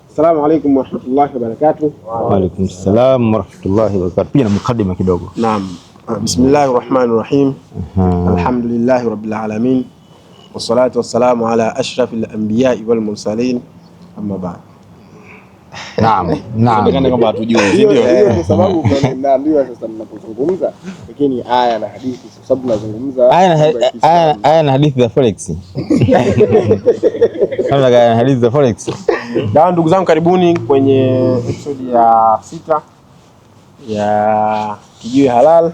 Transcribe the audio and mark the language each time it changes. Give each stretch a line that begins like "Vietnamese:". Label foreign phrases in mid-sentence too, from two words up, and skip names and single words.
Arabic: السلام عليكم ورحمة الله وبركاته. وعليكم السلام ورحمة الله وبركاته.
Swahili: Pia na mukaddima kidogo. Naam.
Arabic: بسم الله الرحمن الرحيم. الحمد لله رب العالمين. والصلاة والسلام على أشرف الأنبياء والمرسلين. أما بعد.
Swahili: Naam. Inaonekana kama hatujui, ndio. Hiyo kwa sababu naambiwa sasa mnapozungumza lakini aya na hadithi, kwa sababu tunazungumza aya na hadithi za forex. Kama aya na hadithi za forex. Dawa ndugu zangu, karibuni kwenye episode ya 6 ya Kijiwe Halal.